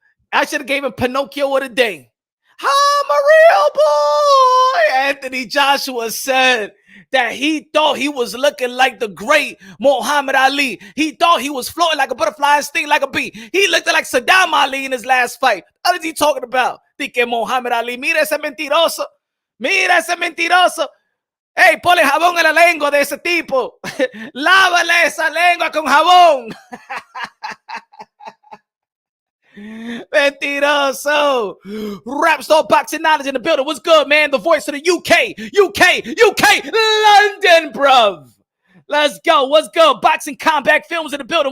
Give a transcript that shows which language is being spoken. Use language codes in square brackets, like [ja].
[en] I should have gave him Pinocchio of the day. I'm a real boy. Anthony Joshua said that he thought he was looking like the great Muhammad Ali. He thought he was floating like a butterfly and stinging like a bee. He looked like Saddam Ali in his last fight. What is he talking about? [es] Thinking Muhammad Ali. Mira ese mentiroso. Mira ese mentiroso. Hey, ponle jabón en la lengua de ese tipo. Lávale esa lengua con jabón. Mentiroso. [en] Rap Star Boxing Knowledge in the building. What's good, man? The voice of the UK, London, bruv. Let's go. What's good? Boxing Combat Films in the building.